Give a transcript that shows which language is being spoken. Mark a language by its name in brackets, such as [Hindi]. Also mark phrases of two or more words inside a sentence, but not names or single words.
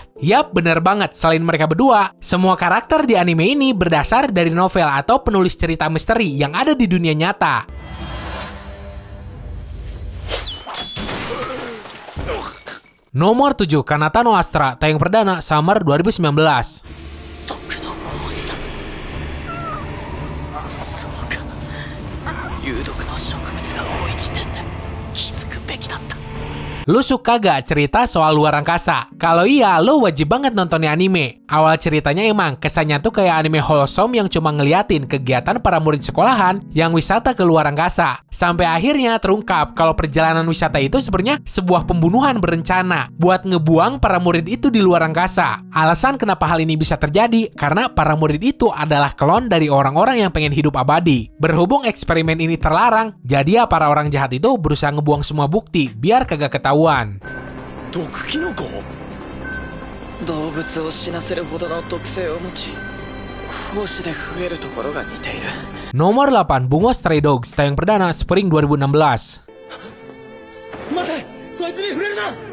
[Indonesian] Yap, bener banget, selain mereka berdua, semua karakter di anime ini berdasar dari novel atau penulis cerita misteri yang ada di dunia nyata. Nomor 7, Kanata no Astra, tayang perdana Summer 2019. [Japanese] 毒の胞子だ。そうか。有毒の植物が多い時点で気づくべきだった。 [Indonesian] Lu suka gak cerita soal luar angkasa? Kalau iya, lu wajib banget nonton anime. Awal ceritanya emang kesannya tuh kayak anime wholesome yang cuma ngeliatin kegiatan para murid sekolahan yang wisata ke luar angkasa. Sampai akhirnya terungkap kalau perjalanan wisata itu sebenarnya sebuah pembunuhan berencana buat ngebuang para murid itu di luar angkasa. Alasan kenapa hal ini bisa terjadi karena para murid itu adalah klon dari orang-orang yang pengen hidup abadi. Berhubung eksperimen ini terlarang, jadi ya para orang jahat itu berusaha ngebuang semua bukti biar kagak ketahuan. [Japanese] 毒キノコ？動物を死なせるほどの毒性を持ち、胞子で増えるところが似ている。 [Indonesian] Nomor 8, Bungo Stray Dogs, tayang perdana Spring 2016. [Japanese] 待て！そいつに触れるな！